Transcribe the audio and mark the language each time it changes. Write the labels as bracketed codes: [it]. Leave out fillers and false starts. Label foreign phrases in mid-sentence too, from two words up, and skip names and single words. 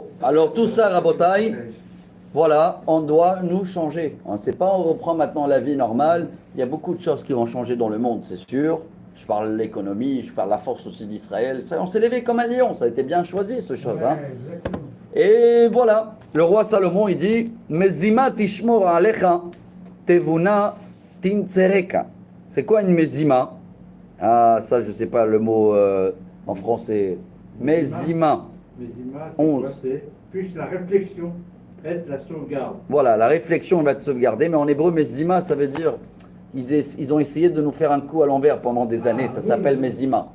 [fr] Alors tout ça, Rabotai, voilà, on doit nous changer. On ne sait pas, on reprend maintenant la vie normale. Il y a beaucoup de choses qui vont changer dans le monde, c'est sûr. Je parle de l'économie, je parle de la force aussi d'Israël. On s'est levé comme un lion, ça a été bien choisi, ce chose. Hein. Et voilà, le roi Salomon, il dit [he] מזימה תשמור עליך תבונה תנצרכה. [fr] C'est quoi une mezima? Ah, ça, je ne sais pas le mot en français. Mezima. Mezima, 11. Puis la réflexion aide la sauvegarde. Voilà, la réflexion va être sauvegardée, mais en hébreu, mezima, ça veut dire. Ils ont essayé de nous faire un coup à l'envers pendant des années, ça s'appelle mezima.